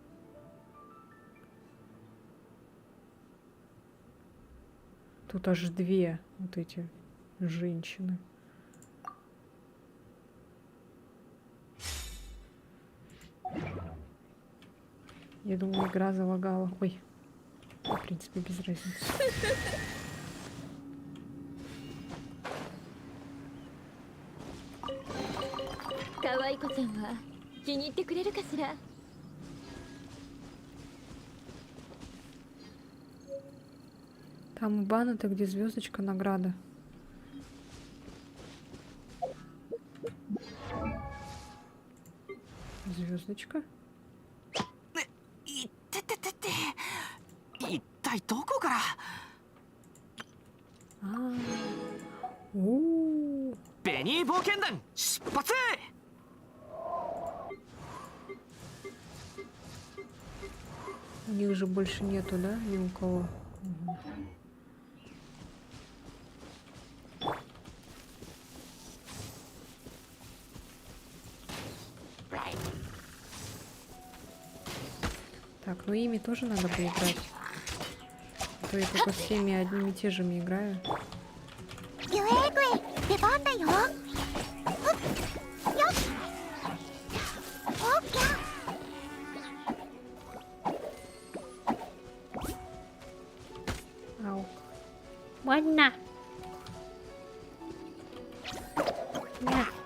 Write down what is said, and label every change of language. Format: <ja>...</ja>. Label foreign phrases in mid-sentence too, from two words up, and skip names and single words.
<ru>Тут аж две вот эти женщины. Я думаю, игра залагала. Ой. В принципе, без разницы.</ru> <ja>可愛い子ちゃんは気に入ってくれるかしら。</ja> <ru>Там у бана-то где звездочка награда. Звездочка.</ru> <ja>いってててって一体どこから。</ja> <ru>А. У.</ru> <ja>ベニー冒険団出発。</ja> <ru>У них же больше нету, да? Ни у кого. Мгм. Так, ну ими тоже надо бы играть. А то я только с всеми одними и те же играю.</ru> <ja>ユエーグエ出番だよ。ほっよっオッケー。</ja> <ru>Ау. Ладно. Нет.</ru>